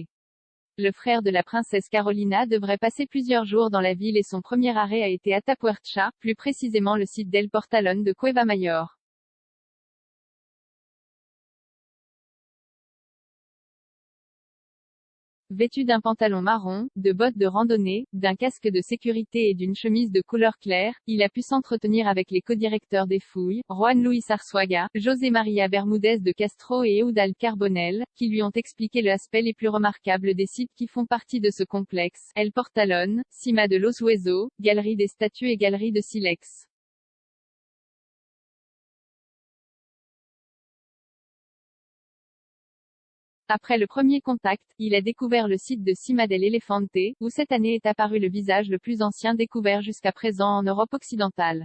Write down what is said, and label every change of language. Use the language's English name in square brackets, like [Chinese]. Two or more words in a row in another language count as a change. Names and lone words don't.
[French] Le frère de la princesse Carolina devrait passer plusieurs jours dans la ville et son premier arrêt a été Atapuerca, plus précisément le site d'El Portalón de Cueva Mayor. Vêtu d'un pantalon marron, de bottes de randonnée, d'un casque de sécurité et d'une chemise de couleur claire, il a pu s'entretenir avec les codirecteurs des fouilles, Juan Luis Arzuaga, José María Bermúdez de Castro et Eudald Carbonell, qui lui ont expliqué l'aspect les plus remarquables des sites qui font partie de ce complexe, El Portalón, Cima de los Huesos, Galerie des statues et Galerie de Silex. Après le premier contact, il a découvert le site de Cima del Elefante, où cette année est apparu le visage le plus ancien découvert jusqu'à présent en Europe occidentale.